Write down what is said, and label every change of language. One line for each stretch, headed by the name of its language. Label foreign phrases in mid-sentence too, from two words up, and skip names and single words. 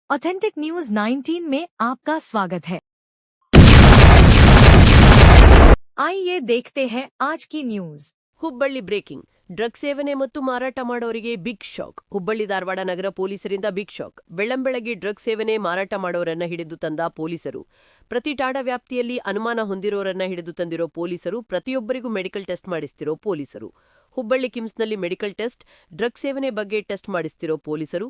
Hindi: ऑथेंटिक न्यूज 19 में आपका स्वागत है। आइए देखते हैं आज की न्यूज।
Kannada: ಹುಬ್ಬಳ್ಳಿ
English: breaking drug
Kannada: ಸೇವನೆ ಮತ್ತು ಮಾರಾಟ ಮಾಡೋರಿಗೆ
English: big shock.
Kannada: ಹುಬ್ಬಳ್ಳಿ ಧಾರವಾಡ ನಗರ ಪೊಲೀಸರಿಂದ
English: big shock.
Kannada: ಬೆಳ್ಳಂಬೆಳಗ್ಗೆ ಡ್ರಗ್ ಸೇವನೆ ಮಾರಾಟ ಮಾಡೋರನ್ನ ಹಿಡಿದು ತಂದ ಪೊಲೀಸರು. ಪ್ರತಿ ಠಾಣಾ ವ್ಯಾಪ್ತಿಯಲ್ಲಿ ಅನುಮಾನ ಹೊಂದಿರೋರನ್ನ ಹಿಡಿದು ತಂದಿರೋ ಪೊಲೀಸರು. ಪ್ರತಿಯೊಬ್ಬರಿಗೂ
English: medical test
Kannada: ಮಾಡಿಸ್ತಿರೋ ಪೊಲೀಸರು. ಹುಬ್ಬಳ್ಳಿ ಕಿಮ್ಸ್ನಲ್ಲಿ
English: medical test,
Kannada: ಡ್ರಗ್ ಸೇವನೆ ಬಗ್ಗೆ ಟೆಸ್ಟ್ ಮಾಡಿಸ್ತಿರೋ ಪೊಲೀಸರು.